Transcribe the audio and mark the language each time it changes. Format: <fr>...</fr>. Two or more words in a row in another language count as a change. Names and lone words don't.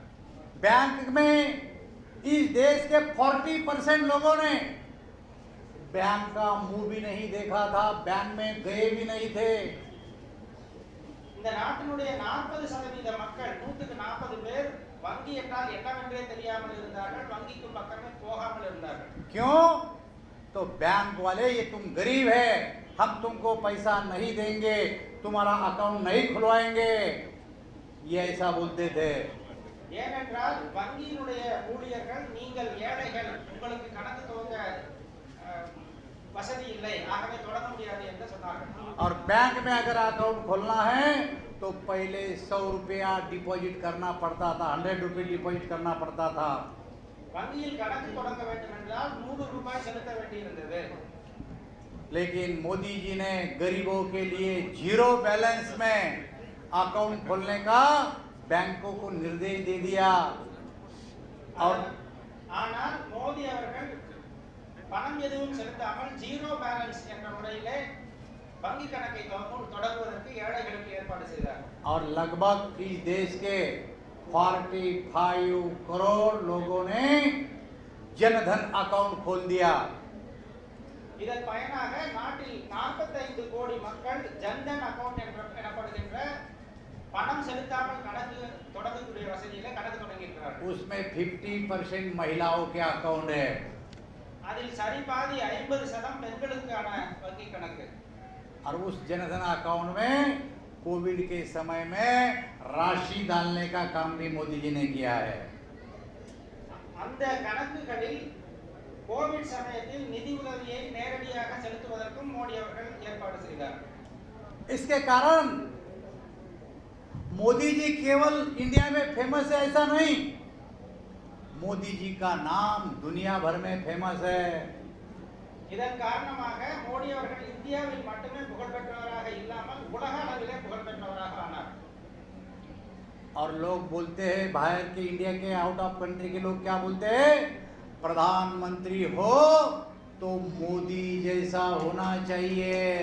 <hi>बैंक में इस देश के 40% लोगों ने बैंक का मुंह भी नहीं देखा था, बैंक में गए भी नहीं थे।</hi> <ta>இந்த நாட்டினுடைய 40% மக்கள் 140 பேர் வங்கி என்றால் என்னவென்றே தெரியாமல் இருந்தார்கள், வங்கிக்கு பக்கமே போகாமல் இருந்தார்கள்.</ta> <hi>क्यों? तो बैंक वाले ये तुम गरीब है, हम तुमको पैसा नहीं देंगे, तुम्हारा अकाउंट नहीं खुलवाएंगे, ये ऐसा बोलते थे।</hi> <ta>ஏனென்றால் வங்கியினுடைய ஊழியர்கள் நீங்கள் ஏழைகள், உங்களுக்கு கணக்கு துவங்க வசதி இல்லை, ஆகவே தொடங்க முடியாது என்று சொன்னார்கள்.</ta> <hi>और बैंक में अगर अकाउंट खोलना है तो पहले 100 रुपया डिपॉजिट करना पड़ता था, 100 रुपये डिपॉजिट करना पड़ता था।</hi> <ta>வங்கியில் கணக்கு தொடங்க வேண்டும் என்றால் 100 ரூபாய் செலுத்த வேண்டியிருந்தது.</ta> <hi>लेकिन मोदी जी ने गरीबों के लिए जीरो बैलेंस में अकाउंट खोलने का बैंकों को निर्देश दे दिया। और</hi> <ta>ஆனால் மோடி அவர்கள் பணம் எதுவும் செலுத்தாமல்</ta> <en>zero balance</en> <ta>என்ற முறையிலே வங்கி கணக்கை தொடங்குவதற்கு ஏழைகளுக்கு ஏற்பாடு செய்தார்.</ta> <hi>और लगभग इस देश के 45 करोड़ लोगों ने जनधन अकाउंट खोल दिया।</hi> <ta>இதன் பயனாக நாட்டில் 45 கோடி மக்கள் ஜன்தன் அக்கவுண்ட் எனப்படுகின்ற பணம் செலுத்தாமல் கணக்கு தொடங்கக்கூடிய வசதியில கணக்கு தொடங்கியிருக்கிறார்கள்.</ta> <hi>उसमें 50% महिलाओं के अकाउंट है।</hi> <ta>அதில் சரிபாதி 50% பெண்களுக்கான வங்கி கணக்கு.</ta> <hi>और उस जनधन अकाउंट में कोविड के समय में राशि डालने का काम भी मोदी जी ने किया है।</hi> <ta>அந்த கணக்குகளில் கோவிட் சமயத்தில் நிதி உதவியை நேரடியாக செலுத்துவதற்கும் மோடி அவர்கள் ஏற்பாடு செய்தார்.</ta> <hi>इसके कारण मोदी जी केवल इंडिया में फेमस है ऐसा नहीं, मोदी जी का नाम दुनिया भर में फेमस है।</hi> <ta>இதன் காரணமாக மோடி அவர்கள் இந்தியாவில் மட்டுமே புகழ் பெற்றவராக இல்லாமல் உலக அளவிலே புகழ் பெற்றவராக ஆனார்.</ta> <hi>और लोग बोलते हैं बाहर के, इंडिया के,</hi> <en>out of country</en> <hi>के लोग क्या बोलते हैं, प्रधानमंत्री हो तो मोदी जैसा होना चाहिए।</hi>